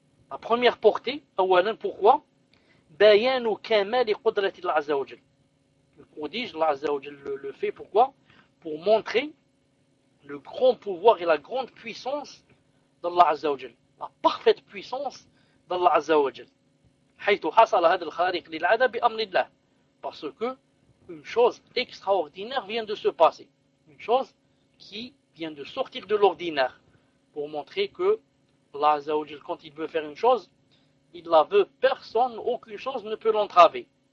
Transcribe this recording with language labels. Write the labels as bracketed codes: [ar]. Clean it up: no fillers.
[fr] La première portée, awalan, pourquoi? [ar] Bayanu kamal qudrati [fr] Allah Azza wa Jal. Le prodige, Allah Azza wa Jal le fait, pourquoi? Pour montrer le grand pouvoir et la grande puissance d'Allah Azza wa Jal. La parfaite puissance d'Allah Azza wa Jal. [ar] حيث حصل هذا الخارق للعادة بأمر الله. [fr] Parce que une chose extraordinaire vient de se passer. Une chose qui vient de sortir de l'ordinaire pour montrer que Allah Azza wa Jal, quand il veut faire une chose, il la veut, personne, aucune chose ne peut l'entraver.